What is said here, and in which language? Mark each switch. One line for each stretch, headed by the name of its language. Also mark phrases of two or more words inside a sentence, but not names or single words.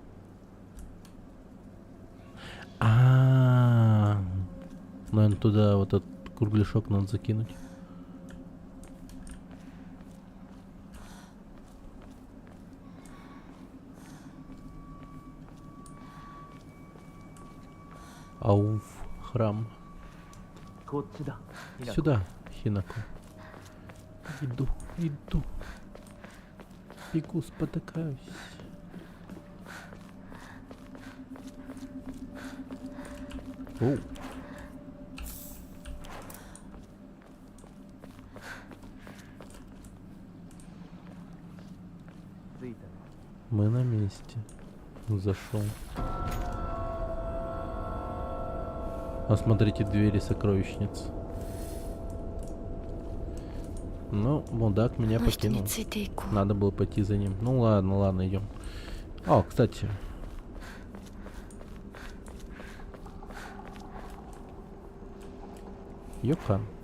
Russian: Наверное, туда вот этот кругляшок надо закинуть. Ауф, храм.
Japanese: こっちだひなこ
Russian: Сюда, Хинако. Иду. Бегу, спотыкаюсь. Оу. Мы на месте. Зашел. Осмотрите двери сокровищниц. Ну, мудак меня
Japanese: この人に
Russian: покинул.
Japanese: ついていこう
Russian: Надо было пойти за ним. Ну ладно, идем. О, кстати. Йохан.